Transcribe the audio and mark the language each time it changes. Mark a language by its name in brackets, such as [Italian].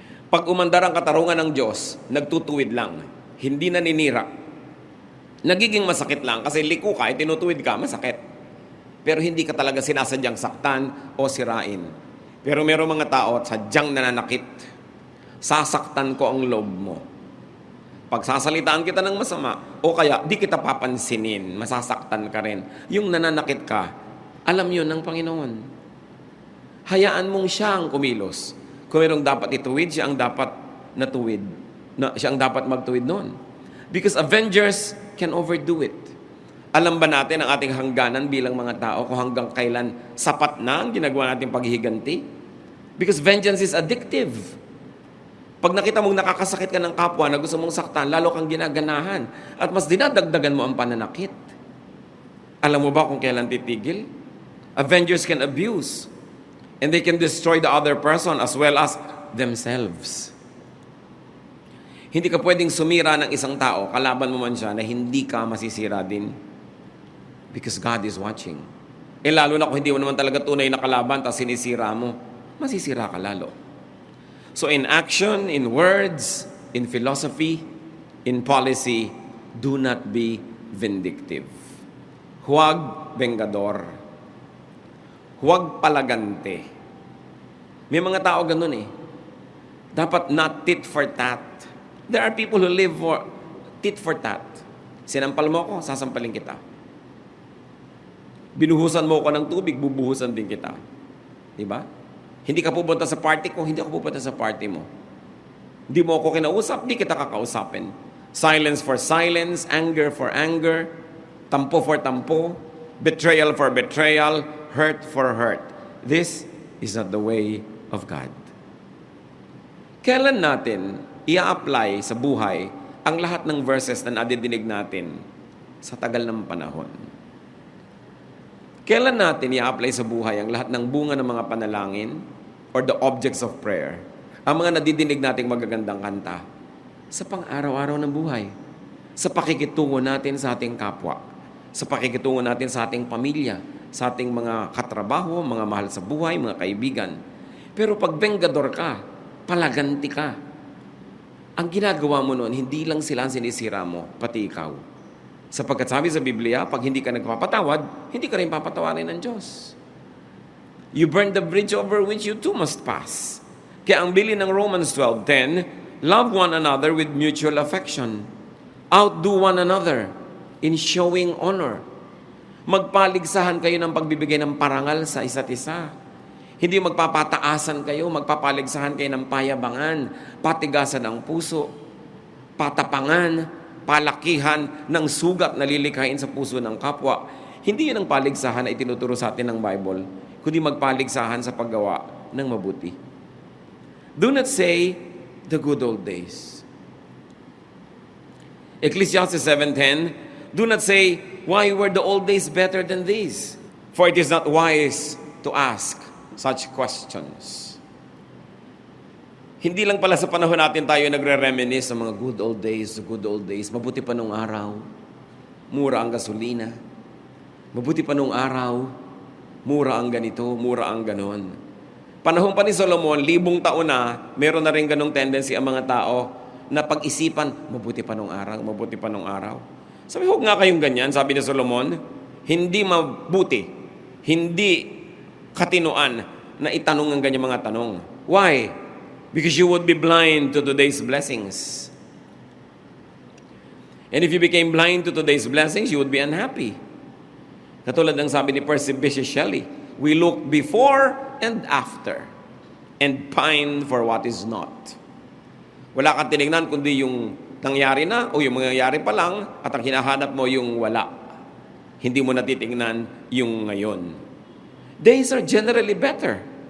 [Filipino] Pag umandar ang katarungan ng Diyos, nagtutuwid lang. Hindi naninira. Nagiging masakit lang kasi liko ka, tinutuwid ka, masakit. Pero hindi ka talaga sinasadyang saktan o sirain. Pero merong mga tao at sadyang nananakit. Sasaktan ko ang loob mo. Pag sasalitaan kita ng masama, o kaya di kita papansinin, masasaktan ka rin. Yung nananakit ka, alam yun ng Panginoon. Hayaan mong siya ang kumilos. Kung mayroong dapat ituwid, siya ang dapat natuwid. Siya ang dapat magtuwid noon. [English] Because avengers can overdo it. [Filipino] Alam ba natin ang ating hangganan bilang mga tao kung hanggang kailan sapat na ang ginagawa nating paghihiganti? [English] Because vengeance is addictive. [Filipino] Pag nakita mong nakakasakit ka ng kapwa na gusto mong saktan, lalo kang ginaganahan at mas dinadagdagan mo ang pananakit. Alam mo ba kung kailan titigil? [English] Avengers can abuse and they can destroy the other person as well as themselves. [Filipino] Hindi ka pwedeng sumira ng isang tao, kalaban mo man siya, na hindi ka masisira din. [English] Because God is watching. [Filipino] Lalo na kung hindi mo naman talaga tunay na kalaban, tapos sinisira mo, masisira ka lalo. [English] So in action, in words, in philosophy, in policy, do not be vindictive. [Filipino] Huwag vengador. Huwag palagante. May mga tao ganun eh. [English] Dapat not tit for tat. There are people who live for tit for tat. [Filipino] Sinampal mo ako, sasampalin kita. Binuhusan mo ako ng tubig, bubuhusan din kita. Diba? Hindi ka pupunta sa party ko, hindi ako pupunta sa party mo. Hindi mo ako kinausap, hindi kita kakausapin. [English] Silence for silence, anger for anger, tampo for tampo, betrayal for betrayal, hurt for hurt. This is not the way of God. [Filipino] Kailan natin i-apply sa buhay ang lahat ng verses na nadidinig natin sa tagal ng panahon? Kailan natin i-apply sa buhay ang lahat ng bunga ng mga panalangin [English] or the objects of prayer? [Filipino] Ang mga nadidinig nating magagandang kanta sa pang-araw-araw ng buhay, sa pakikitungo natin sa ating kapwa, sa pakikitungo natin sa ating pamilya, sa ating mga katrabaho, mga mahal sa buhay, mga kaibigan. Pero pag vengador ka, palaganti ka, ang ginagawa mo noon, hindi lang sila ang sinisira mo, pati ikaw. Sapagkat sabi sa Biblia, pag hindi ka nagpapatawad, hindi ka rin papatawarin ng Diyos. [English] You burn the bridge over which you too must pass. [Filipino] Kaya ang bilin ng [English] Romans 12:10, love one another with mutual affection. Outdo one another in showing honor. [Filipino] Magpaligsahan kayo ng pagbibigay ng parangal sa isa't isa. Hindi magpapataasan kayo, magpapaligsahan kayo ng payabangan, patigasan ng puso, patapangan, palakihan ng sugat na lilikhain sa puso ng kapwa. Hindi yun ang paligsahan na itinuturo sa atin ng Bible, kundi magpaligsahan sa paggawa ng mabuti. [English] Do not say the good old days. Ecclesiastes 7:10, do not say, why were the old days better than these? For it is not wise to ask such questions. [Filipino] Hindi lang pala sa panahon natin tayo nagre-reminisce sa mga [English] good old days, the good old days. [Filipino] Mabuti pa nung araw, mura ang gasolina. Mabuti pa nung araw, mura ang ganito, mura ang ganon. Panahon pa ni Solomon, 1,000 taon na, meron na rin ganong tendency ang mga tao na pag-isipan, mabuti pa nung araw, mabuti pa nung araw. Sabi, huwag nga kayong ganyan, sabi ni Solomon, hindi mabuti, hindi katinuan na itanong ang ganyang mga tanong. [English] Why? Because you would be blind to today's blessings. And if you became blind to today's blessings, you would be unhappy. Katulad ng sabi ni Percy Bysshe Shelley, we look before and after and pine for what is not. [Filipino] Wala kang tinignan kundi yung nangyari na o yung mangyayari pa lang at ang hinahanap mo yung wala. Hindi mo natitingnan yung ngayon. [English] Days are generally better.